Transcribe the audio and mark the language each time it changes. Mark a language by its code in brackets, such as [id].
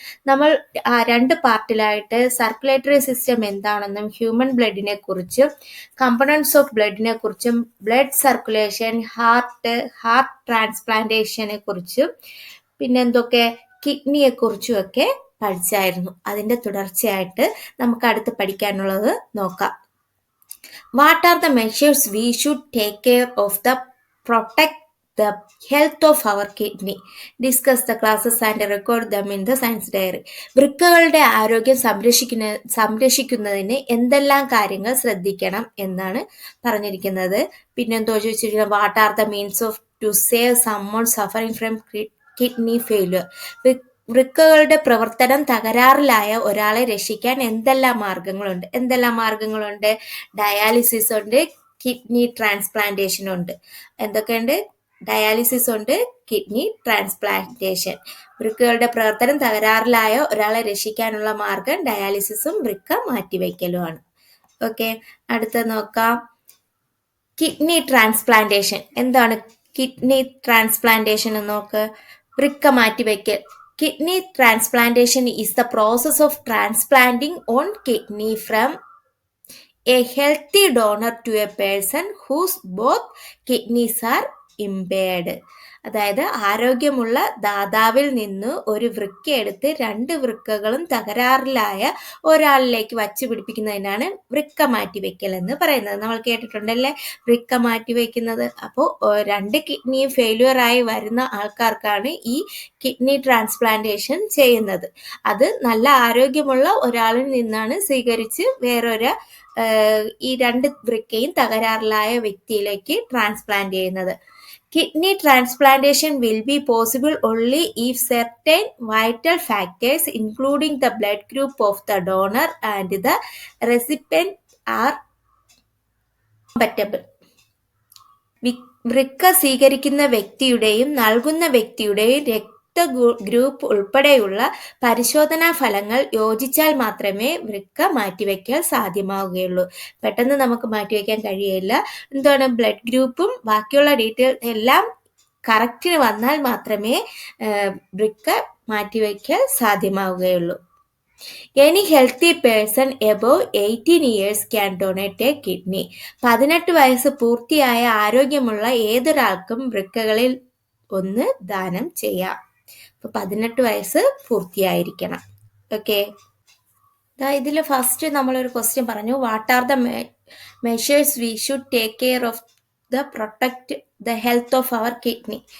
[ml] നമ്മൾ 2 പാർട്ടിലായിട്ട് circulatory system എന്താണെന്നും human ബ്ലഡിനെ കുറിച്ചും കമ്പണൻസ് ഓഫ് ബ്ലഡിനെ കുറിച്ചും ബ്ലഡ് സർക്കുലേഷൻ ഹാർട്ട് ട്രാൻസ്പ്ലാന്റേഷനെ കുറിച്ചും പിന്നെന്തൊക്കെ കിഡ്നിയെ കുറിച്ചും ഒക്കെ പഠിച്ചായിരുന്നു. അതിന്റെ തുടർച്ചയായിട്ട് നമുക്ക് അടുത്ത് പഠിക്കാനുള്ളത് നോക്കാം. [en] What are the measures we should take care of the protect the health of our kidney. Discuss the classes and record them in the science diary. [ml] വൃക്കകളുടെ ആരോഗ്യം സംരക്ഷിക്കുന്നതിന് എന്തെല്ലാം കാര്യങ്ങൾ ശ്രദ്ധിക്കണം എന്നാണ് പറഞ്ഞിരിക്കുന്നത്. പിന്നെന്തോ ചോദിച്ചിരിക്കുന്നത്, [en] What are the means of to save someone suffering from kidney failure. [ml] വൃക്കകളുടെ പ്രവർത്തനം തകരാറിലായ ഒരാളെ രക്ഷിക്കാൻ എന്തെല്ലാം മാർഗങ്ങളുണ്ട്? ഡയാലിസിസ് ഉണ്ട്, കിഡ്നി ട്രാൻസ്പ്ലാന്റേഷൻ ഉണ്ട്. എന്തൊക്കെയുണ്ട്? ഡയാലിസിസ് ഉണ്ട്, കിഡ്നി ട്രാൻസ്പ്ലാന്റേഷൻ. വൃക്കകളുടെ പ്രവർത്തനം തകരാറിലായ ഒരാളെ രക്ഷിക്കാനുള്ള മാർഗം ഡയാലിസിസും വൃക്ക മാറ്റിവെക്കലുമാണ്. ഓക്കെ, അടുത്ത നോക്കാം. കിഡ്നി ട്രാൻസ്പ്ലാന്റേഷൻ എന്താണ്? കിഡ്നി ട്രാൻസ്പ്ലാന്റേഷൻ നോക്ക്. വൃക്ക മാറ്റിവെക്കൽ. [en] Kidney transplantation is the process of transplanting on kidney from a healthy donor to a person whose both kidneys are impaired. [ml] അതായത് ആരോഗ്യമുള്ള ദാതാവിൽ നിന്ന് ഒരു വൃക്ക എടുത്ത് 2 വൃക്കകളും തകരാറിലായ ഒരാളിലേക്ക് വച്ചു പിടിപ്പിക്കുന്നതിനാണ് വൃക്ക മാറ്റിവെക്കൽ എന്ന് പറയുന്നത്. നമ്മൾ കേട്ടിട്ടുണ്ടല്ലേ വൃക്ക മാറ്റിവെക്കുന്നത്. അപ്പോൾ 2 കിഡ്നിയും ഫെയിലിയർ ആയി വരുന്ന ആൾക്കാർക്കാണ് ഈ കിഡ്നി ട്രാൻസ്പ്ലാന്റേഷൻ ചെയ്യുന്നത്. അത് നല്ല ആരോഗ്യമുള്ള ഒരാളിൽ നിന്നാണ് സ്വീകരിച്ച് വേറൊരു ഈ 2 വൃക്കയും തകരാറിലായ വ്യക്തിയിലേക്ക് ട്രാൻസ്പ്ലാന്റ് ചെയ്യുന്നത്. [en] Kidney transplantation will be possible only if certain vital factors, including the blood group of the donor and the recipient, are compatible. [ml] വൃക്ക സ്വീകരിക്കുന്ന വ്യക്തിയുടെയും നൽകുന്ന വ്യക്തിയുടെയും ഗ്രൂപ്പ് ഉൾപ്പെടെയുള്ള പരിശോധനാ ഫലങ്ങൾ യോജിച്ചാൽ മാത്രമേ വൃക്ക മാറ്റിവെക്കൽ സാധ്യമാവുകയുള്ളൂ. പെട്ടെന്ന് നമുക്ക് മാറ്റിവെക്കാൻ കഴിയില്ല. എന്താണ്? ബ്ലഡ് ഗ്രൂപ്പും ബാക്കിയുള്ള ഡീറ്റെയിൽ എല്ലാം കറക്റ്റിന് വന്നാൽ മാത്രമേ വൃക്ക മാറ്റിവെക്കൽ സാധ്യമാവുകയുള്ളൂ. [en] Any healthy person above 18 years can donate a kidney. [ml] 18 വയസ്സ് പൂർത്തിയായ ആരോഗ്യമുള്ള ഏതൊരാൾക്കും വൃക്കകളിൽ ഒന്ന് ദാനം ചെയ്യാം. 18 വയസ്സ് പൂർത്തിയായിരിക്കണം. ഓക്കെ, ഇതിൽ ഫസ്റ്റ് നമ്മളൊരു ക്വസ്റ്റ്യൻ പറഞ്ഞു, [en] What are the measures we should take care of the protect the health of our kidney.